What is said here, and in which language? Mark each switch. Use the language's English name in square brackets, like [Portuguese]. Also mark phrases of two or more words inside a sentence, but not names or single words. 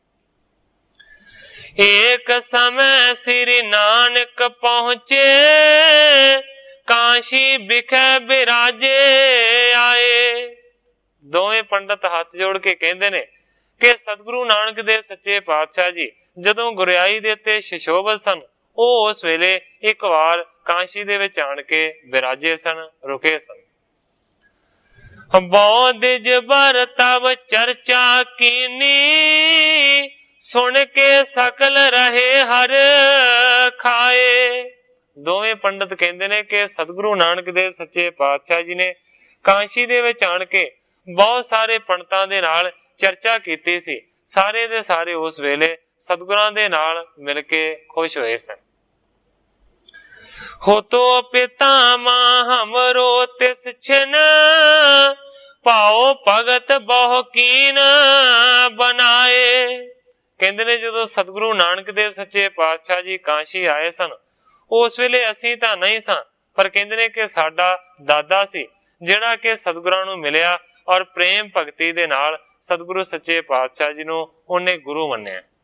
[Punjabi] ਏਕ ਸਮੈ ਸ੍ਰੀ ਨਾਨਕ ਪਹੁੰਚੇ, ਕਾਸ਼ੀ ਬਿਖੇ ਬਿਰਾਜੇ ਆਏ। ਦੋਵੇਂ ਪੰਡਿਤ ਹੱਥ ਜੋੜ ਕੇ ਕਹਿੰਦੇ ਨੇ ਕਿ ਸਤਿਗੁਰੂ ਨਾਨਕ ਦੇਵ ਸੱਚੇ ਪਾਤਸ਼ਾਹ ਜੀ ਜਦੋਂ ਗੁਰਿਆਈ ਦੇ ਤੇ ਸੁਸ਼ੋਭਿਤ ਸਨ, ਉਹ ਉਸ ਵੇਲੇ ਇਕ ਵਾਰ ਕਾਸ਼ੀ ਦੇ ਵਿਚ ਆਣ ਕੇ ਬਿਰਾਜੇ ਸਨ, ਰੁਕੇ ਸਨ। ਬੌਧ ਜਬਰ ਤਬ ਚਰਚਾ ਕੀਨੀ, ਸੁਨ ਕੇ ਸਕਲ ਰਹੇ ਹਰ ਖਾਏ। ਦੋਵੇਂ ਪੰਡਿਤ ਕਹਿੰਦੇ ਨੇ ਕਿ ਸਤਿਗੁਰੂ ਨਾਨਕ ਦੇਵ ਸੱਚੇ ਪਾਤਸ਼ਾਹ ਜੀ ਨੇ ਕਾਸ਼ੀ ਦੇ ਵਿਚ ਆਣ ਕੇ ਬਹੁਤ ਸਾਰੇ ਪੰਡਿਤਾਂ ਦੇ ਨਾਲ ਚਰਚਾ ਕੀਤੀ ਸੀ। ਸਾਰੇ ਦੇ ਸਾਰੇ ਉਸ ਵੇਲੇ ਸਤਿਗੁਰਾਂ ਦੇ ਨਾਲ ਮਿਲ ਕੇ ਖੁਸ਼ ਹੋਏ ਸਨ। ਹੋਤੋ ਪਿਤਾਮਾ ਹਮਰੋ ਤਿਸ ਛਿਨ, ਭਾਉ ਭਗਤ ਬਹੁ ਕੀਨ ਬਣਾਏ। ਕਹਿੰਦੇ ਨੇ ਜਦੋਂ ਸਤਿਗੁਰੂ ਨਾਨਕ ਦੇਵ ਸੱਚੇ ਪਾਤਸ਼ਾਹ ਜੀ ਕਾਸ਼ੀ ਆਏ ਸਨ, ਉਸ ਵੇਲੇ ਅਸੀਂ ਤਾਂ ਨਹੀਂ ਸਾਂ, ਪਰ ਕਹਿੰਦੇ ਨੇ ਕਿ ਸਾਡਾ ਦਾਦਾ ਸੀ ਜਿਹੜਾ ਕਿ ਸਤਿਗੁਰਾਂ ਨੂੰ ਮਿਲਿਆ ਔਰ ਪ੍ਰੇਮ ਭਗਤੀ ਦੇ ਨਾਲ ਸਤਿਗੁਰੂ ਸੱਚੇ ਪਾਤਸ਼ਾਹ ਜੀ ਨੂੰ ਉਹਨੇ ਗੁਰੂ ਮੰਨਿਆ।